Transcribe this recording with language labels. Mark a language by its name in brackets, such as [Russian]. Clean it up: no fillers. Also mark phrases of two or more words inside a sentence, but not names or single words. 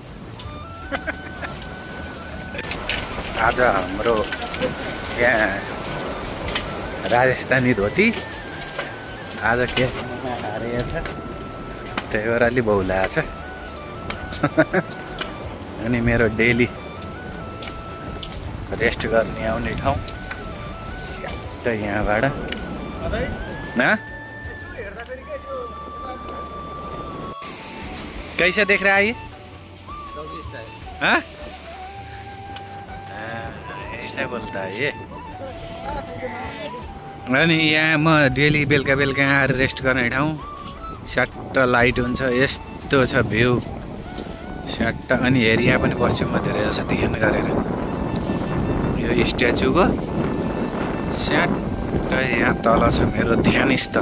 [Nepali] आज हाम्रो यहाँ राजस्थानी धोती आज क्यासिनोमा हारेको छ, त्यही भएर अलि बौला छ। अनि मेरो डेली रेस्ट गर्ने आउने ठाउँ यहाँबाट। [Hindi] कैसा देख रहा है ये? हाँ ऐसा बोलता है ये। [Nepali] अनि यहाँ म डेली बेलुका आएर रेस्ट गर्ने ठाउँ। स्याट्ट लाइट हुन्छ, यस्तो छ भ्यू स्याट्ट। अनि एरिया पनि बस्छु म धेरै जस्तो ध्यान गरेर। यो स्ट्याचुको स्याट्ट यहाँ तल छ मेरो ध्यान स्थल।